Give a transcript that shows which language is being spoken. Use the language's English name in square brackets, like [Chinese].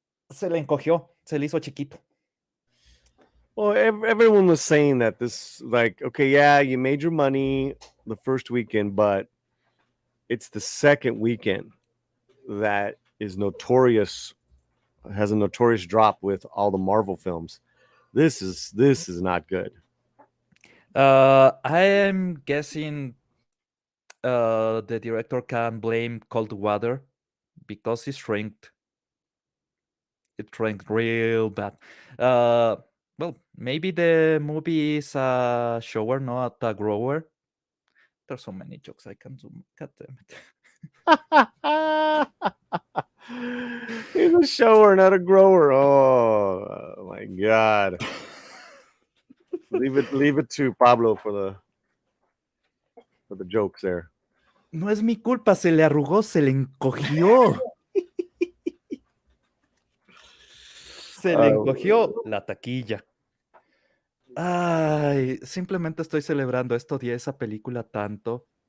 [Spanish] Se le encogió, se le hizo chiquito. [English] Well, everyone was saying that this, like, okay, yeah, you made your money the first weekend, but it's the second weekend that is notorious, has a notorious drop with all the Marvel films. This is not good. I am guessing the director can blame cold weather because it shrinked. It shrank real bad. Well, maybe the movie is a shower, not a grower. There's so many jokes I can do. God damn it. He's a shower, not a grower. Oh my God. leave it to Pablo for the jokes there. [Spanish] No es mi culpa, se le arrugó, se le encogió. Se le encogió la taquilla. Ay, simplemente estoy celebrando. Esto odié esa película tanto.